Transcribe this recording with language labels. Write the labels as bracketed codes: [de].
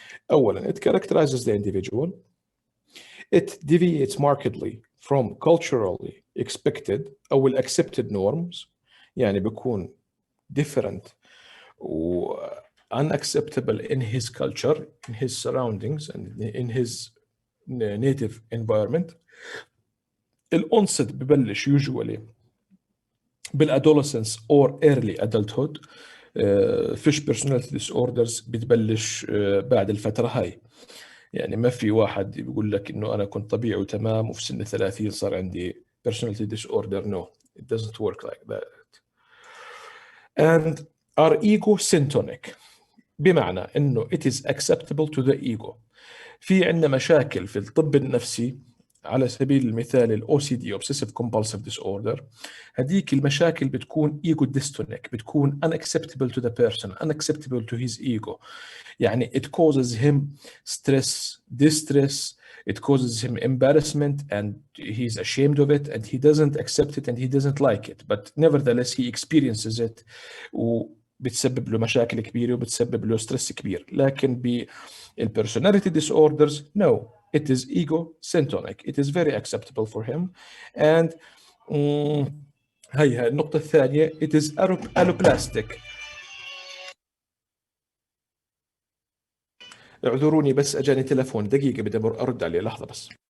[en] اولا it characterizes the individual, it deviates markedly from culturally expected او accepted norms، [ar] يعني بيكون [en] different و unacceptable in his culture, in his surroundings and in his native environment. [ar] الأونست ببلش [en] usually بالadolescence or early adulthood. [ar] فيش personality disorders بتبلش بعد الفترة هاي. يعني ما في واحد بيقول لك إنه أنا كنت طبيعي وتمام وفي سن 30 صار عندي personality disorder. [en] No, it doesn't work like that. And are egocentric، [ar] بمعنى إنه [en] it is acceptable to the ego. [ar] في عندنا مشاكل في الطب النفسي على سبيل المثال ال OCD Obsessive Compulsive Disorder، هذيك المشاكل بتكون ego dystonic، بتكون [en] unacceptable to the person, unacceptable to his ego. يعني it causes him stress, distress, it causes him embarrassment and he's ashamed of it and he doesn't accept it and he doesn't like it, but nevertheless he experiences it [ar] وبتسبب له مشاكل كبيرة وبتسبب له ستريس كبير. لكن [en] بالpersonality disorders no, it is egocentric, it is very acceptable for him. And [ar] هي النقطة الثانية [en] it is alloplastic. [ar] اعذروني بس اجاني تلفون، دقيقة بدي ارد عليه، لحظة بس.